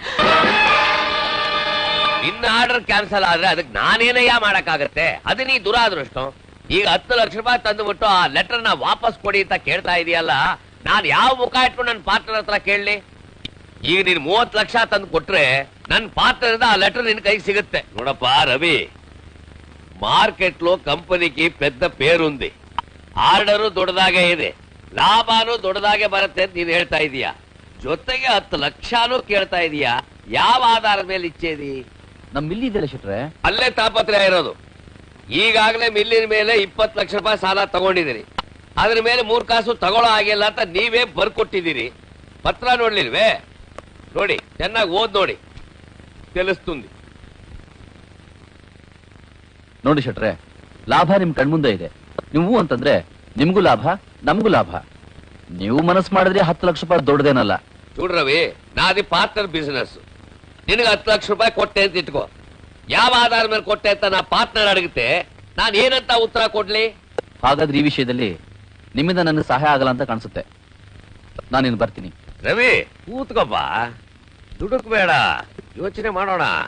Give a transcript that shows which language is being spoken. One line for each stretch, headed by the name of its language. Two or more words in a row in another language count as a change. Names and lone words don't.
Kannada: ಇನ್ನ ಆರ್ಡರ್ ಕ್ಯಾನ್ಸಲ್ ಆದ್ರೆ ಅದಕ್ಕೆ ನಾನೇನಯ್ಯ ಮಾಡಕ್ಕಾಗತ್ತೆ? ಅದು ನೀ ದುರಾದೃಷ್ಟ. ಈಗ 10 ಲಕ್ಷ ರೂಪಾಯಿ ತಂದುಬಿಟ್ಟು ಆ ಲೆಟರ್ ನ ವಾಪಸ್ ಕೊಡಿ ಅಂತ ಕೇಳ್ತಾ ಇದೆಯಲ್ಲ, ನಾನ್ ಯಾವ ಮುಖ ಇಟ್ಕೊಂಡು ನನ್ನ ಪಾರ್ಟ್ನರ್ ಹತ್ರ ಕೇಳಲಿ? ಈಗ ನೀನ್ 30 ಲಕ್ಷ ತಂದು ಕೊಟ್ರೆ ನನ್ನ ಪಾರ್ಟ್ನರ್ ಆ ಲೆಟರ್ ನಿನ್ ಕೈಗೆ ಸಿಗುತ್ತೆ. ನೋಡಪ್ಪ ರವಿ,
Telugu: మార్కెట్ లో కంపెనీకి పెద్ద పేరుంది, ఆర్డరు
Kannada: దొడదాగే ಇದೆ, ಲಾಭನೂ ದೊಡ್ಡದಾಗೆ ಬರುತ್ತೆ ಅಂತ ನೀನ್ ಹೇಳ್ತಾ ಇದೀಯಾ. ಜೊತೆಗೆ 10 ಲಕ್ಷನೂ ಕೇಳ್ತಾ ಇದೀಯಾ. ಯಾವ ಆಧಾರದ ಮೇಲೆ ಇಚ್ಛೇದಿ? ನಮ್ ಮಿಲ್ ಇದೆಯಲ್ಲ ಶೆಟ್ರೆ, ಅಲ್ಲೇ ತಾಪತ್ರಯ ಇರೋದು. ಈಗಾಗಲೇ ಮಿಲ್ಲಿನ ಮೇಲೆ 20 ಲಕ್ಷ ರೂಪಾಯಿ ಸಾಲ ತಗೊಂಡಿದ್ದೀರಿ. ಅದ್ರ ಮೇಲೆ 3 ಕಾಸು ತಗೊಳ್ಳೋ ಆಗಿಲ್ಲ ಅಂತ ನೀವೇ ಬರ್ಕೊಟ್ಟಿದ್ದೀರಿ. ಪತ್ರ ನೋಡ್ಲಿಲ್ವೇ? ನೋಡಿ, ಚೆನ್ನಾಗಿ ಓದ್ ನೋಡಿ, తెలుస్తుంది. ನೋಡಿ ಶೆಟ್ರೆ, ಲಾಭ ನಿಮ್ ಕಣ್ಮುಂದೆ ಇದೆ. ನೀವು ಅಂತಂದ್ರೆ ನಿಮ್ಗೂ ಲಾಭ, ನಮಗೂ ಲಾಭ. ನೀವು ಮನಸ್ಸು ಮಾಡಿದ್ರೆ 10 ಲಕ್ಷ ರೂಪಾಯಿ ದೊಡ್ಡದೇನಲ್ಲ.
Telugu: చూడరవి, నాది పార్ట్నర్ బిజినెస్.
Kannada: ನಿನಗೆ 10 ಲಕ್ಷ ರೂಪಾಯಿ ಕೊಟ್ಟೆ ಅಂತ ಇಟ್ಕೋ. ಯಾವ ಆಧಾರ ಮೇಲೆ ಕೊಟ್ಟೆ ಅಂತ ನಾ ಪಾರ್ಟ್ನರ್ ಅಡಗುತ್ತೆ, ನಾನು ಏನಂತ ಉತ್ತರ ಕೊಡ್ಲಿ? ಹಾಗಾದ್ರೆ ಈ ವಿಷಯದಲ್ಲಿ ನಿಮ್ಮಿಂದ ನನಗೆ ಸಹಾಯ ಆಗಲ್ಲ ಅಂತ ಕಾಣಿಸುತ್ತೆ. ನಾನಿನ್ನು ಬರ್ತೀನಿ. ರವಿ, ಕೂತ್ಕೊಪ್ಪ, ದುಡುಕ್ ಬೇಡ, ಯೋಚನೆ ಮಾಡೋಣ.